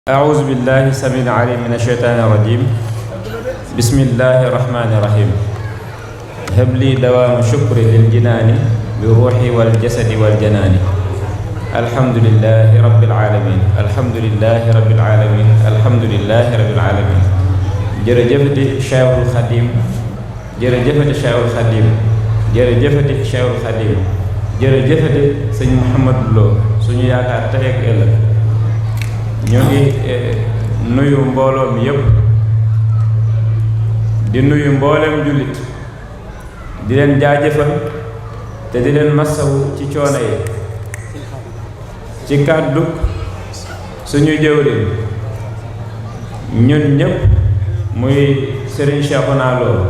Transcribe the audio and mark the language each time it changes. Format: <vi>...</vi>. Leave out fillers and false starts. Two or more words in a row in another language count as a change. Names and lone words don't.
<ar>أعوذ بالله السميع العليم من الشيطان الرجيم. بسم الله الرحمن الرحيم. هب لي دوام شكر للجنان بروحي والجسد والجنان. الحمد لله رب العالمين. الحمد لله رب العالمين. الحمد لله رب العالمين.</ar> <wo>jërëjëfati Cheikhul Khadim. jërëjëfati Cheikhul Khadim. jërëjëfati Cheikhul Khadim. jërëjëfati sëñ Mouhamadou Lo suñu yaakaar tey ak ëllëg. ñu ngi nuyu mbooloo mi yépp di nuyu mbooleem jullit di leen jaajëfal te di leen massawu ci coono yi ci kàddu suñu jëwriñ ñun ñépp muy Serigne Cheikhouna Lo.</wo>